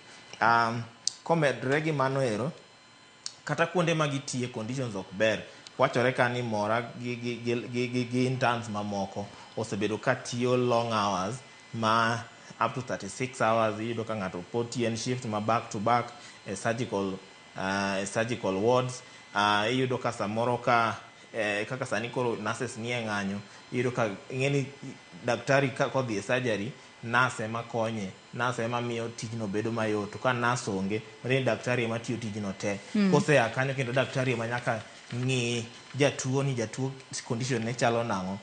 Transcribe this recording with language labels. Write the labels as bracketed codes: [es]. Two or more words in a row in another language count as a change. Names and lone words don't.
[luo] Komedre gi mano ero, kata kuonde ma gitie conditions ok ber. Wachore ka ni Mora gi interns mamoko osebedo ka tiyo [en] long hours [luo] ma [en] up to 36 hours. [luo] Iyudo ka ng'ato pod tiyo shift ma [en] back to back surgical wards. [luo] Iyudo ka samoro kaka sani koro nurses nie ng'anyo. Iyudo ka ng'eni daktari ka kodhi e surgery, nurse ema konye, nurse ema miyo tijno bedo mayot. To ka nurse onge, ni daktari ema tiyo tijno te. Kosea kanyo kendo daktari ema nyaka ng'i jatuo condition ne chalo nang'o.